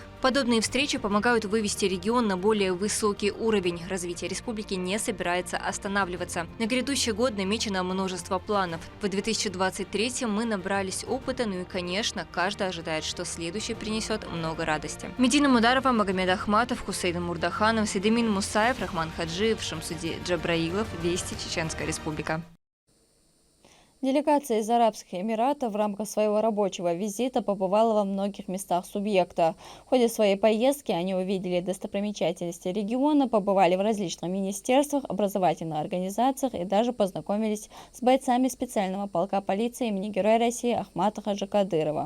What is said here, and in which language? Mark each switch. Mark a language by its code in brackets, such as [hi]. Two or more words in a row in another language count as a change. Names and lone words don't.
[ru] Подобные встречи помогают вывести регион на более высокий уровень. Развитие республики не собирается останавливаться. На грядущий год намечено множество планов. В 2023-м мы набрались опыта, ну и, конечно, каждый ожидает, что следующий принесет много радости. Медина Мударова, Магомед Ахматов, Хусейн Мурдаханов, Седемин Мусаев, Рахман Хаджиев, Шамсуди Джабраилов. Вести, Чеченская Республика. Делегация из Арабских Эмиратов в рамках своего рабочего визита побывала во многих местах субъекта. В ходе своей поездки они увидели достопримечательности региона, побывали в различных министерствах, образовательных организациях и даже познакомились с бойцами специального полка полиции имени Героя России Ахмата Хаджи Кадырова.